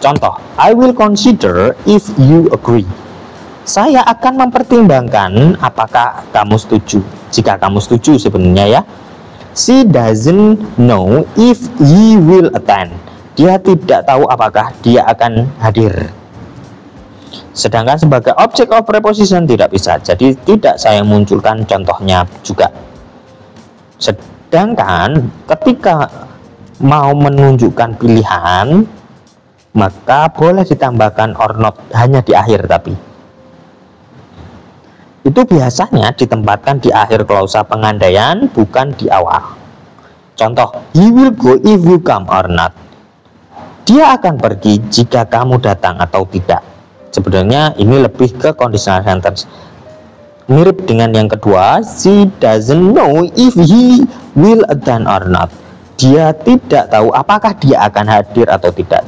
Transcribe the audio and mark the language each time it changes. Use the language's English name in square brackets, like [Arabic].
[English] Contoh, I will consider if you agree. [Indonesian] Saya akan mempertimbangkan apakah kamu setuju. Jika kamu setuju sebenarnya ya. [English] She doesn't know if he will attend. [Indonesian] Dia tidak tahu apakah dia akan hadir. Sedangkan sebagai object of preposition tidak bisa. Jadi tidak saya munculkan contohnya juga. Sedangkan ketika mau menunjukkan pilihan, maka boleh ditambahkan or not, hanya di akhir. Tapi itu biasanya ditempatkan di akhir klausa pengandaian, bukan di awal. [English] Contoh, he will go if you come or not. [Indonesian] Dia akan pergi jika kamu datang atau tidak. Sebenarnya ini lebih ke conditional sentence. [English] Mirip dengan yang kedua, she doesn't know if he will attend or not. [Indonesian] Dia tidak tahu apakah dia akan hadir atau tidak.